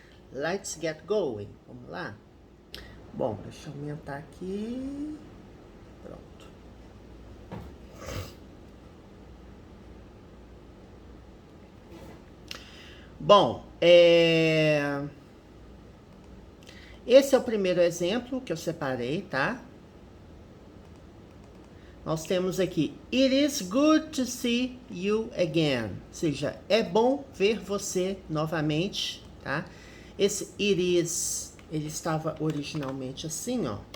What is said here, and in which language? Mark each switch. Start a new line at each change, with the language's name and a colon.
English: Let's get going!
Portuguese: Vamos lá? Bom, deixa eu aumentar aqui, pronto. Bom, esse é o primeiro exemplo que eu separei, tá? Nós temos aqui,
English: it is good to see you again.
Portuguese: Ou seja, é bom ver você novamente, tá? Esse it is, ele estava originalmente assim, ó.